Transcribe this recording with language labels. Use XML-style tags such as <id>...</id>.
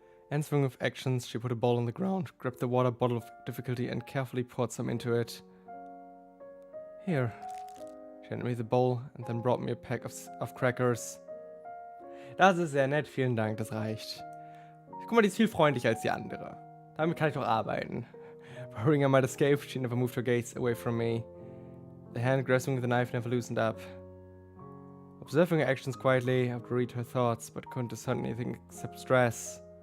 <en>Answering with actions, she put a bowl on the ground, grabbed the water bottle of difficulty and carefully poured some into it. Here. She handed me the bowl and then brought me a pack of crackers.</en> <de>Das ist sehr nett, vielen Dank, das reicht. Guck mal, die ist viel freundlicher als die andere. Damit kann ich doch arbeiten.</de> <en>Worrying I might escape, she never moved her gaze away from me. The hand grasping the knife never loosened up. Observing her actions quietly, I could read her thoughts, but couldn't discern anything except stress.</en>